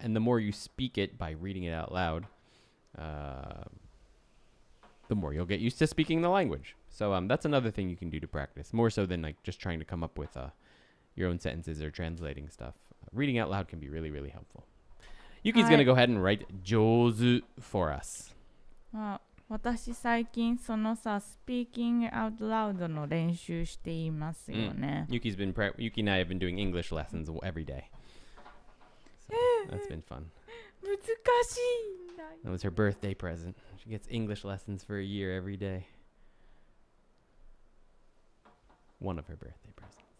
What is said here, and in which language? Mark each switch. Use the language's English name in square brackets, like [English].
[English] And the more you speak it by reading it out loud, the more you'll get used to speaking the language. So that's another thing you can do to practice, more so than like just trying to come up with your own sentences or translating stuff. Reading out loud can be really helpful. Yuki's going to go ahead and write 上手 for us. [Japanese] 私最近そのさ、 [English] speaking out loud [Japanese] の練習していますよね。 [English] Yuki and I have been doing English lessons every day. So that's been fun. [Japanese] 難しいんだよ。 [English] That was her birthday present. She gets English lessons for a year every day. One of her birthday presents.